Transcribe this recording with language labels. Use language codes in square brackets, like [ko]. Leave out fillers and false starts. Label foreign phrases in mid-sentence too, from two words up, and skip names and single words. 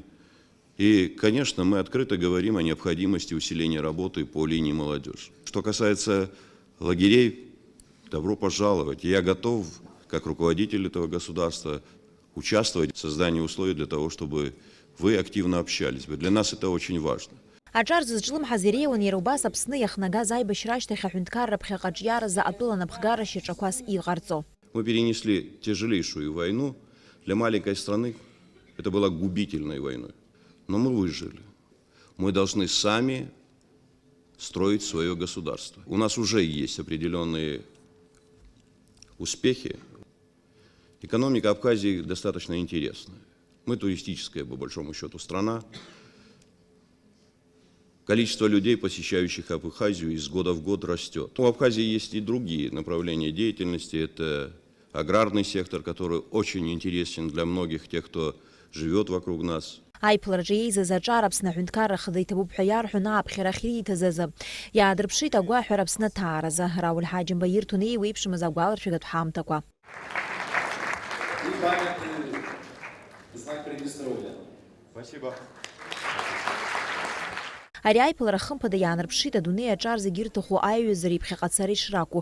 [ru] И, конечно, мы открыто говорим о необходимости усиления работы по линии молодежи. Что касается лагерей, добро пожаловать. Я готов, как руководитель этого государства, участвовать в создании условий для того, чтобы вы активно общались. Для нас это очень важно. [ab] Аҿар зызҿлымҳаз иреиуан иара убас Аԥсны иахнагаз аибашьра ашьҭахь аҳәынҭқарра ԥхьаҟа аҿиаразы атәыланапхгара шьаҿақәас иҟарҵо. [ru] Мы перенесли тяжелейшую войну. Для маленькой страны это была губительной войной. Но мы выжили. Мы должны сами строить свое государство. У нас уже есть определенные успехи. Экономика Абхазии достаточно интересная. Мы туристическая, по большому счету, страна. Количество людей, посещающих Абхазию, из года в год растет. У Абхазии есть и другие направления деятельности. Это аграрный сектор, который очень интересен для многих тех, кто живет вокруг нас. [ab] Аиԥылараҿы еизаз аҿар Аԥсны аҳәынҭқарра хада иҭабуп ҳәа иарҳәон ааԥхьара ахьриҭаз азы. Иаадырԥшит агәаҳәара Аԥсны аҭааразы. Рауль Ҳаџьымба ирҭон еиуеиԥшымыз агәаларшәагатә ҳамҭақәа. Ари аиԥылара хымԥада иаанарԥшит адунеи аҿар зегьы ирҭаху аиҩызареи ԥхьаҟа ишракәу.